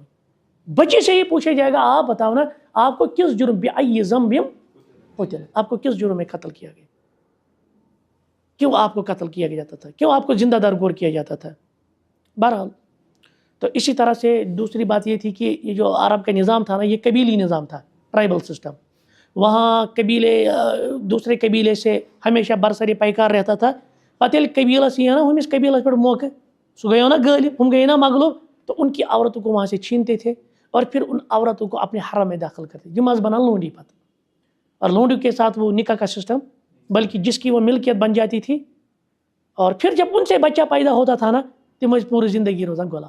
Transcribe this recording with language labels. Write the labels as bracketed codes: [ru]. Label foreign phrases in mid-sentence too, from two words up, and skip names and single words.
[ur] بچے سے ہی پوچھا جائے گا آپ بتاؤ نا آپ کو کس جرم [ar] بأی ذنب قتل, [ur] آپ کو کس جرم میں قتل کیا گیا, کیوں آپ کو قتل کیا جاتا تھا, کیوں آپ کو زندہ درگور کیا جاتا تھا. بہرحال تو اسی طرح سے دوسری بات یہ تھی کہ یہ جو عرب کا نظام تھا نا, یہ قبیلی نظام تھا, [en] tribal system. [ur] وہاں قبیلے دوسرے قبیلے سے ہمیشہ برسری پیکار رہتا تھا. [ks] پتہ ییٚلہِ قبیلس یہ نا ہمس قبیلس پہ موقع, سہ گیو نا غالب, ہم گئی نا مغلوب, [ur] تو ان کی عورتوں کو وہاں سے چھینتے تھے اور پھر ان عورتوں کو اپنے حرم میں داخل کرتے. [ks] یہ مز بنا لونڈی پتہ, [ur] اور لونڈی کے ساتھ وہ نکاح کا سسٹم, بلکہ جس کی وہ ملکیت بن جاتی تھی. اور پھر جب ان سے بچہ پیدا ہوتا تھا نا, [ks] تم پوری زندگی روزان غلام.